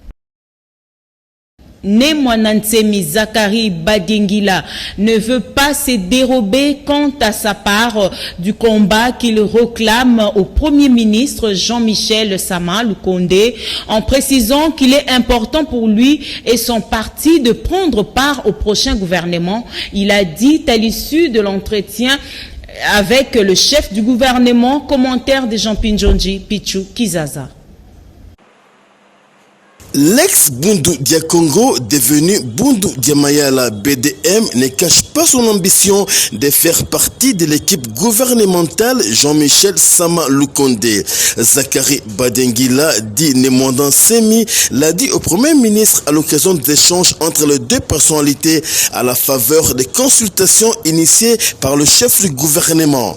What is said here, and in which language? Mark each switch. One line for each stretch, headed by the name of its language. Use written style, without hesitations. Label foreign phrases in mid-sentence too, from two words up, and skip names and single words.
French: Nemwanansemi Zakari Badingila ne veut pas se dérober quant à sa part du combat qu'il réclame au Premier ministre Jean-Michel Sama Lukonde en précisant qu'il est important pour lui et son parti de prendre part au prochain gouvernement. Il a dit à l'issue de l'entretien avec le chef du gouvernement, commentaire de Jean-Pinjonji Pichu Kizaza. L'ex-Bundu Dia Congo, devenu Bundu Dia Mayala BDM, ne cache pas son ambition de faire partie de l'équipe gouvernementale Jean-Michel Sama Lukonde. Zakari Badingila, dit Nemwandan Semi, l'a dit au Premier ministre à l'occasion d'échanges entre les deux personnalités à la faveur des consultations initiées par le chef du gouvernement.